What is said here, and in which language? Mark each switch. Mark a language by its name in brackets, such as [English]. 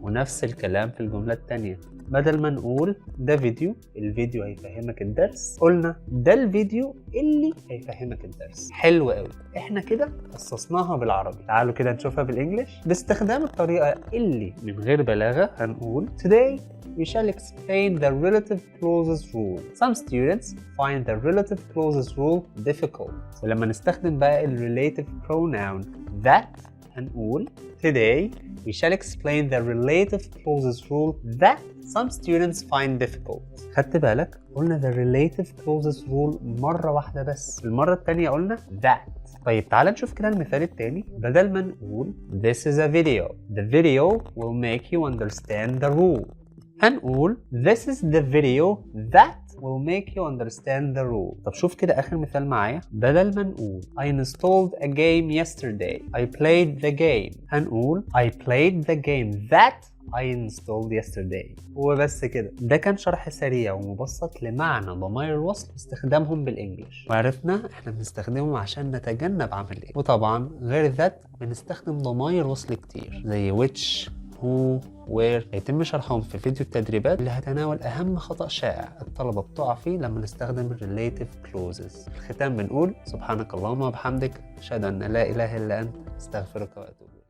[Arabic] ونفس الكلام في الجملة التانية. بدل ما نقول ده فيديو الفيديو هيفهمك الدرس، قلنا ده الفيديو اللي هيفهمك الدرس. حلو قوي. احنا كده خصصناها بالعربي. تعالوا كده نشوفها بالانجلش باستخدام الطريقة اللي من غير بلاغة. هنقول [English] Today we shall explain the relative clauses rule. Some students find the relative clauses rule difficult. [Arabic] ولما نستخدم بقى ال [English] relative pronoun that [Arabic] هنقول [English] Today we shall explain the relative clauses rule that some students find difficult. [Arabic] خدت بالك؟ قلنا [English] the relative clauses rule [Arabic] مرة واحدة بس، المرة التانية قلنا [English] that. [Arabic] طيب تعال نشوف كده المثال التاني. بدل ما نقول [English] This is a video, the video will make you understand the rule. [Arabic] هنقول [English] This is the video that will make you understand the rule. [Arabic] طب شوف كده آخر مثال معايا. بدل ما نقول [English] I installed a game yesterday, I played the game. [Arabic] هنقول [English] I played the game that I installed yesterday. [Arabic] وبس كده. ده كان شرح سريع ومبسط لمعنى ضمائر الوصل واستخدامهم بالانجلش، وعرفنا احنا بنستخدمهم عشان نتجنب عمل ايه. وطبعا غير ذات بنستخدم ضمائر وصل كتير زي [English] which who where. [Arabic] هيتم شرحهم في فيديو التدريبات اللي هتناول اهم خطأ شائع الطلبة بتقع فيه لما نستخدم relative clauses. في الختام بنقول سبحانك اللهم وبحمدك اشهد ان لا اله الا انت استغفرك واتوب.